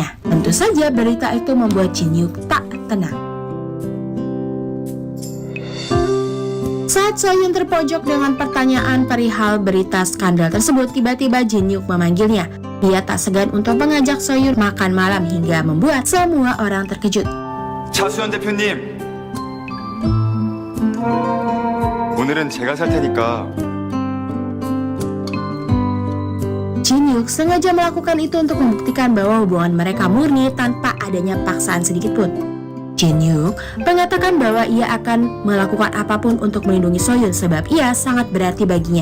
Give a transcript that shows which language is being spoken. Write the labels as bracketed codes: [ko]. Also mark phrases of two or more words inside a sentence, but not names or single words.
[id] Tentu saja berita itu membuat Jin-hyuk tak tenang. Saat Sohyun terpojok dengan pertanyaan perihal berita skandal tersebut, tiba-tiba Jin-hyuk memanggilnya. Dia tak segan untuk mengajak Sohyun makan malam hingga membuat semua orang terkejut. [ko] 차수현 대표님, 오늘은 제가 살 테니까. [id] Jin-hyuk sengaja melakukan itu untuk membuktikan bahwa hubungan mereka murni tanpa adanya paksaan sedikitpun. Jin-hyuk mengatakan bahwa ia akan melakukan apapun untuk melindungi Sohyun sebab ia sangat berarti baginya.